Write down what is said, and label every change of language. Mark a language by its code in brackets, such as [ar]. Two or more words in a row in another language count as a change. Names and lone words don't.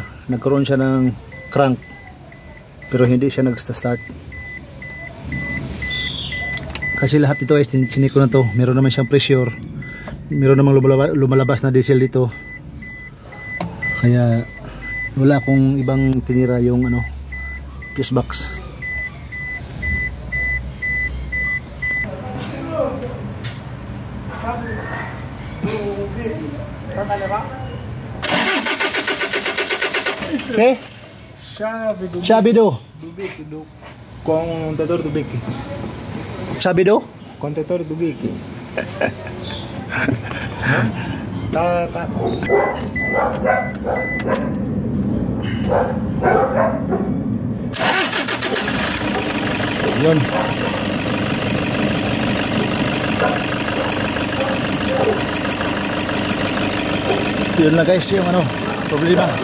[tl] Nagkaroon siya ng crank, pero hindi siya nag-start. Kasi lahat ito guys, chinik ko na to. Meron naman siyang pressure, meron namang lumalabas na diesel dito. Kaya wala akong ibang tinira yung [en] fuse box. [tl] Okay? [pt] Chave do. Contentor do bico. Chave do? Contentor do bico. Tá. [tl] Yun. Yun na guys yung problema.